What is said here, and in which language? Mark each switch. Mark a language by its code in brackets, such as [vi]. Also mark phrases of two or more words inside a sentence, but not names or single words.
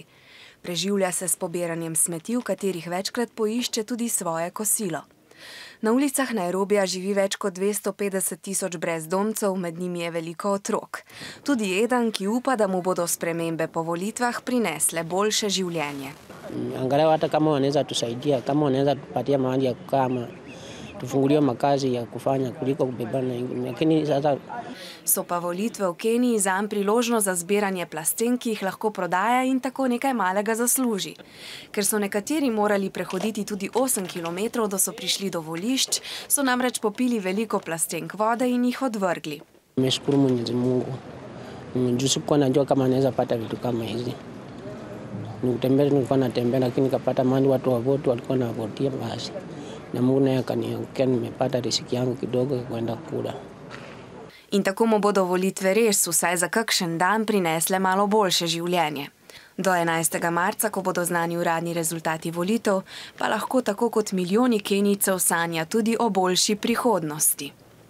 [sl] Preživlja se s pobiranjem smeti, v katerih večkrat poišče tudi svoje kosilo. Na ulicah Nairobija živi več kot 250 tisoč brezdomcev, med njimi je veliko otrok. Tudi Eden, ki upa, da mu bodo spremembe po volitvah prinesle boljše življenje. [sw] Angalau hata kama wanaweza tusaidia, kama wanaweza tupatia mahali ya kukaa, tufungulie makazi ya kufanya kuliko kubebana ingine. Lakini sasa [sl] So pa volitve v Keniji zanj priložnost za zbiranje plastenk, ki jih lahko prodaja in tako nekaj malega zasluži. Ker so nekateri morali prehoditi tudi 8 kilometrov, da so prišli do volišč, so namreč popili veliko plastenk vode in jih odvrgli. [sw] Nimeshukuru Mwenyezi Mungu. Juu sikuwa najua kama naweza pata vitu kama hizi. Nilikuwa natembea lakini nikapata mahali watu wa vote walikuwa na votia basi. Na Mungu naye akaniangukia, nimepata riziki yangu kidogo kwenda kula. [sl] In tako mu bodo volitve res vsaj za kakšen dan prinesle malo boljše življenje. Do 11. marca, ko bodo znani uradni rezultati volitev, pa lahko tako kot milijoni Kenijcev sanja tudi o boljši prihodnosti.